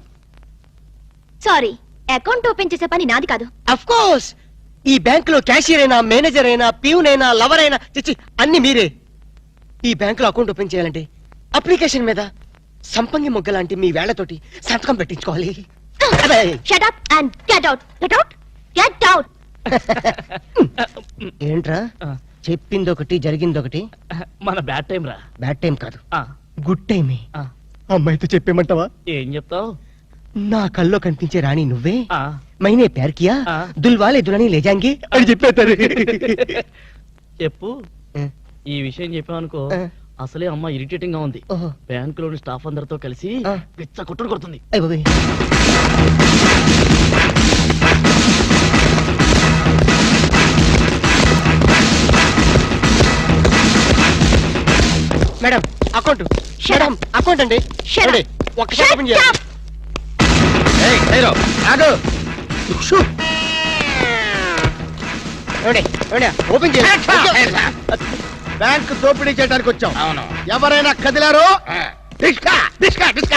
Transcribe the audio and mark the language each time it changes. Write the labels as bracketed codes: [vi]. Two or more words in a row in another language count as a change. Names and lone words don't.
[te] సారీ, [en] account open [te] చేసే పని నాది కాదు. [en] of course, [te] ఈ బ్యాంక్ లో క్యాషియర్ అయినా, మేనేజర్ అయినా, ప్యూన్ అయినా, లవర్ అయినా, చిచ్చి అన్ని మీరే. ఈ బ్యాంక్ లో [en] account open [te] చేయాలంటే అప్లికేషన్ మీద సంపంగి మొగ్గ లాంటి మీ వేళ్లతోటి సంతకం పెట్టించుకోవాలి. [en] Shut up and get out. Get out. Get out. [te] ఏంట్రా చెప్పింది ఒకటి జరిగింది ఒకటి? మన [en] bad time [te] రా. [en] bad time [te] కాదు, [en] good time. [te] అమ్మాయితో చెప్పేమంటావా? ఏం చెప్తావు? నా కల్లో కనిపించే రాణి నువ్వే, మైనే ప్యార్ కియా, దుల్వాలే దులని లేజాంగి అని చెప్పేస్తారు. చెప్పు. ఈ విషయం చెప్పావనుకో అసలే అమ్మ ఇరిటేటింగ్ గా ఉంది. ఓహో. బ్యాంక్ లోని స్టాఫ్ అందరితో కలిసి పిచ్చ కొట్టుడు కొడుతుంది. అయ్ బాబోయ్. [en] madam account. madam account [te] అండి. [en] Shut up. [te] ఏమండి, ఒక్కసారి ఓపెన్ [en] Shut [te] చేయాలి. [en] up. [te] ఏయ్, హీరో, ఆగు. షూ. ఏమండి, ఏమండి, ఓపెన్ చేయాలి. బ్యాంక్ దోపిడీ చేయడానికి వచ్చాం. అవును. ఎవరైనా కదిలారో డిస్కా డిస్కా డిస్కా.